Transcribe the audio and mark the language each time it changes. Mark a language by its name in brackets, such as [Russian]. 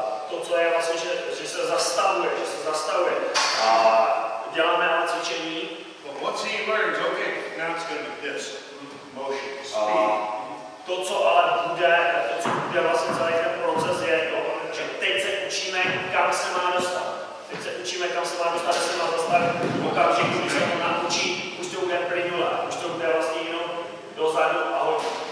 [Czech] To, co je vlastně, že se zastavuje. Děláme ale cvičení. [English] But once he learns, okay, now it's going to be this motion, speed. [Czech] To, co ale bude vlastně celý ten proces, je to, že teď se učíme, kam se má dostat. Že se má zastavit v okamžiku, když se to naučí, už to bude plynulé, už to bude vlastně jenom dozadu a hodně.